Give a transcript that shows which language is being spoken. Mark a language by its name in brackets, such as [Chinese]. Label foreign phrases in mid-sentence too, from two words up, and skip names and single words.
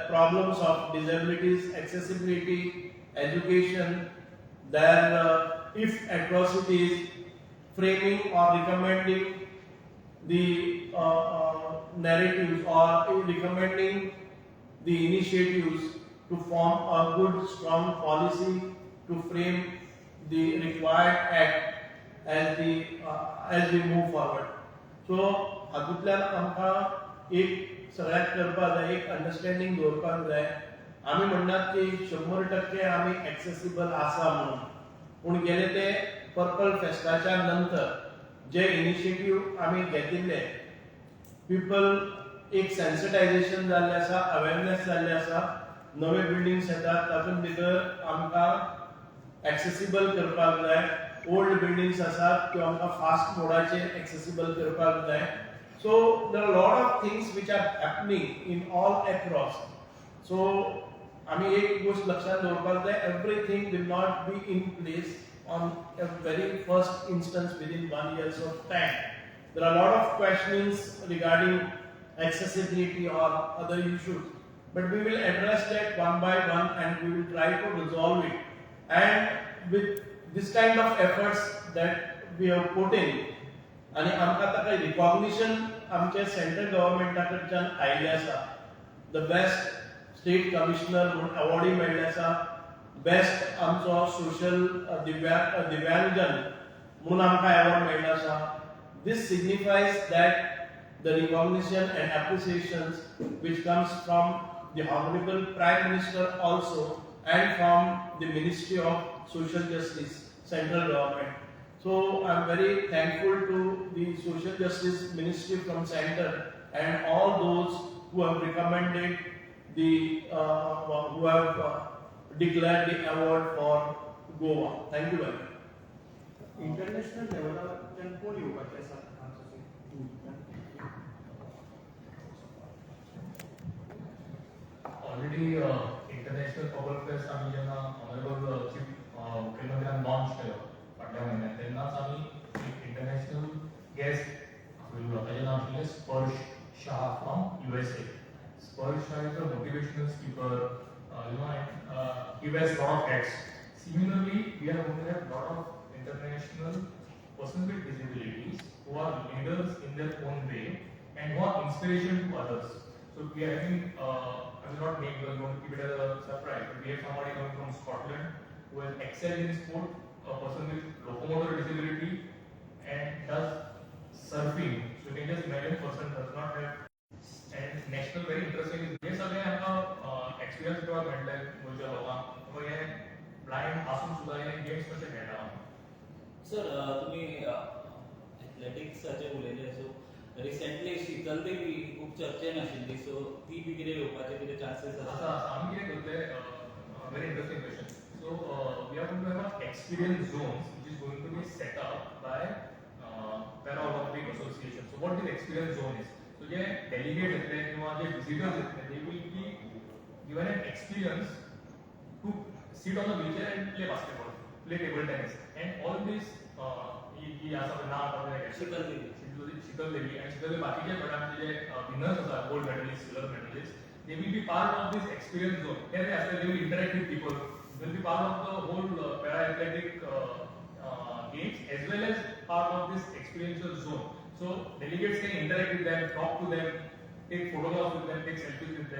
[English] problems of disabilities, accessibility, education, their if atrocities, framing or recommending the narratives or recommending the initiatives to form a good strong policy to frame the required act as we move forward. [Konkani] So हातूंतल्यान आमकां एक सगळ्यात करपाक जाय, एक अंडरस्टँडिंग दवरपाक जाय. आमी म्हणनात की 100% आमी एक्सेसिबल आसा म्हणून, पूण गेले ते पर्पल फेस्टाच्या नंतर जे इनिशिएटिव्ह आमी घेतिल्ले, पीपल एक सेन्सिटायझेशन जाल्लें आसा, अवेरनेस जाल्लें आसा. नवे बिल्डिंग्स येतात, तातूंत भितर आमकां एक्सेसिबल करपाक जाय. [English] old buildings [Konkani] आसात त्यो आमकां फास्ट मोडाचेर एक्सेसिबल करपाक जाय. [English] so there are lot of things which are happening in all across. [Konkani] सो आमी एक गोष्ट लक्षात दवरपाक जाय, [English] everything will not be in place on a very first instance within 1 year of time. There are a lot of questionings regarding accessibility or other issues, but we will address that one by one and we will try to resolve it. And with this kind of efforts that we have put in, [Konkani] आणि आमकां ताका रिकॉग्निशन आमच्या सेंट्रल गव्हर्नमेंटा कडच्यान आयिल्लें आसा. [English] the best state commissioner [Konkani] म्हणून अवॉर्डूय मेळ्ळें आसा. बेस्ट आमचो सोशल दिव्यांगजन म्हणून आमकां अवॉर्ड मेळ्ळो आसा. [English] this signifies that the recognition and appreciations which comes from the Honorable Prime Minister also and from the Ministry of Social Justice, Central Government. So I am very thankful to the Social Justice Ministry from Center and all those who have recommended who have declared the award for Goa. Thank you very much. [Konkani] इंटरनॅशनल लेवलाच्यान कोण येवपाचे आसा [English] already international Purple Fest [Konkani] आम्ही जेन्ना [English] honorable chief [Konkani] मुख्यमंत्र्यान लॉन्च केलो फाटल्या म्हयन्यांत, तेन्नाच आमी [English] international guest [Konkani] आपयलो. ताचें नांव आशिल्लें स्पर्श शाह [English] from USA. Sparsh Shah is a motivational speaker, he wears a lot of hats. Similarly, we are going to have a lot of international persons with disabilities who are leaders in their own way and who are inspiration to others. So we are having, I will not name, we are going to keep it as a surprise, but we have somebody coming from Scotland who has excelled in sport, a person with locomotor disability and does surfing. So you can just imagine a person does not have. And national very interesting is [Konkani] हे सगळे आमकां एक्सपिरियन्स करपाक मेळटले गोंयच्या लोकांक. हे ब्लायंड आसून सुद्दां हे गेम्स कशे खेळटा. सर तुम्ही एथलेटिक्साचे उलयले, सो रिसेंटली शीतल देवी खूब चर्चेन आशिल्ली, सो ती बी कितें येवपाचे कितें चान्सेस आसा? आमी कितें करतले, [English] very interesting question. So we are going to have experience zones which is going to be set up by Paralympic Association. So what this experience zone is? [Konkani] So जे डेलिगेट येतले किंवा जे विजिटर्स येतले, [English] they will be given an experience to sit on the wheelchair and play basketball, play table tennis, and all this [Konkani] ही आसा नाव आपल्याला शीतल देवी आणि शीतल देवी बाकीचे गटांचे जे विनर्स आसा, [English] gold medalist, silver medalist, they will be part of this experience zone. Then after they will interact with people, they will be part of the whole para-athletic games as well as part of this experiential zone. So delegates can interact with them, talk to them, take photographs with them, take selfies with them.